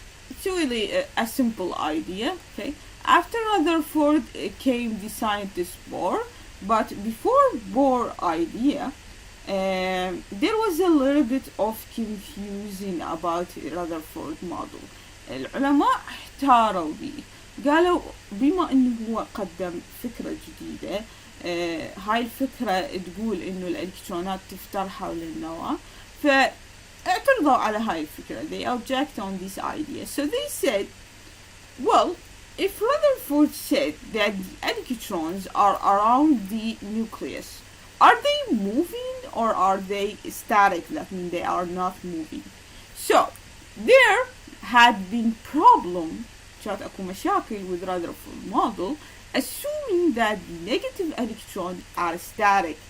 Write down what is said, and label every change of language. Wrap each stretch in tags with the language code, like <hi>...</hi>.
<en>It's really a simple idea. Okay, after Rutherford came the scientist Bohr, but before Bohr idea, there was a little bit of confusion about Rutherford model.</en> <ar>العلماء احتاروا بيه، قالوا بما انه هو قدم فكرة جديدة، هاي الفكرة تقول انه الالكترونات تفتر حول النواة، فاعترضوا على هاي الفكرة.</ar> <en>They object on this idea. So they said, well, if Rutherford said that the electrons are around the nucleus, are they moving or are they static? That means they are not moving. So there had been problem,</en> <ar>كانت اكو مشاكل</ar> <en>with Rutherford model, assuming that the negative electrons are static.</en>